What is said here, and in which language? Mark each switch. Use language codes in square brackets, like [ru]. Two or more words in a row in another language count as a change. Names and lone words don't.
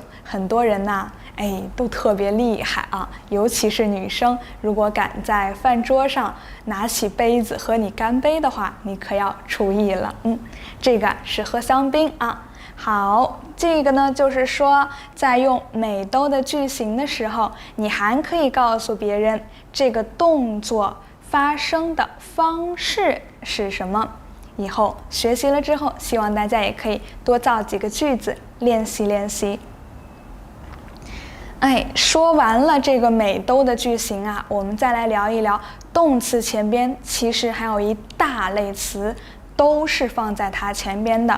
[zh] 很多人吶，哎，都特別厲害啊，尤其是女生，如果敢在飯桌上拿起杯子和你乾杯的話，你可要注意了。這個是喝香檳啊。好，這個呢，就是說，在用美都的句型的時候，你還可以告訴別人這個動作發生的方式是什麼。以後學習了之後，希望大家也可以多造幾個句子練習練習。哎，說完了這個美都的句型啊，我們再來聊一聊動詞前邊其實還有一大類詞都是放在它前邊的。